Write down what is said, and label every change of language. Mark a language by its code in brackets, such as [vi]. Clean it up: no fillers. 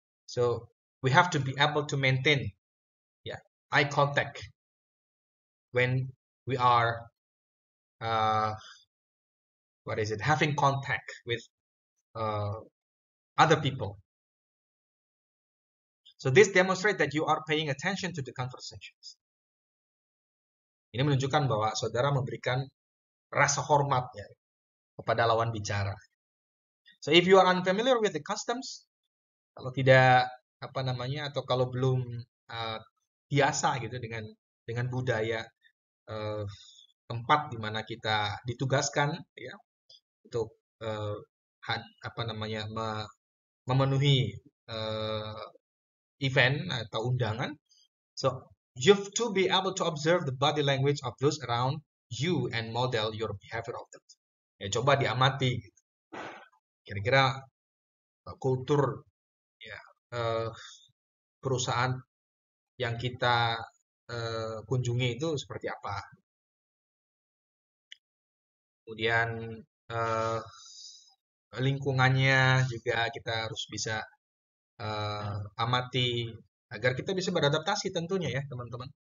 [en] So we have to be able to maintain, yeah, eye contact when we are having contact with other people. So this demonstrate that you are paying attention to the conversations. [id] Ini menunjukkan bahwa saudara memberikan rasa hormat ya kepada lawan bicara. [en] So if you are unfamiliar with the customs, [id] kalau tidak apa namanya atau kalau belum biasa gitu dengan budaya tempat di mana kita ditugaskan ya untuk apa namanya memenuhi event atau undangan. [en] So you have to be able to observe the body language of those around you and model your behavior of them. [id] Ya coba diamati gitu. Kira-kira kultur ya perusahaan yang kita kunjungi itu seperti apa. Kemudian lingkungannya juga kita harus bisa amati agar kita bisa beradaptasi tentunya ya teman-teman.